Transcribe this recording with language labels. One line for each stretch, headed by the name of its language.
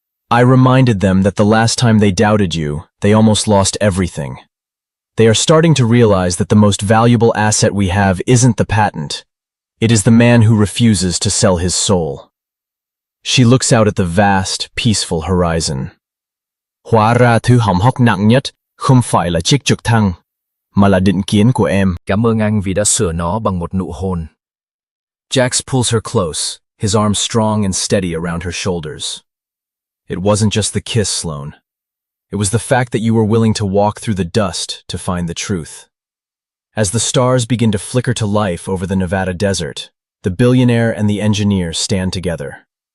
English: "I reminded them that the last time they doubted you, they almost lost everything. They are starting to realize that the most valuable asset we have isn't the patent. It is the man who refuses to sell his soul." She looks out at the vast, peaceful horizon.
Vietnamese: "Hóa ra thứ hỏng hóc nặng nhất không phải là chiếc trực thăng, mà là định kiến của em. Cảm ơn anh vì đã sửa nó bằng một nụ hôn."
English: Jax pulls her close, his arms strong and steady around her shoulders. "It wasn't just the kiss, Sloan. It was the fact that you were willing to walk through the dust to find the truth." As the stars begin to flicker to life over the Nevada desert, the billionaire and the engineer stand together.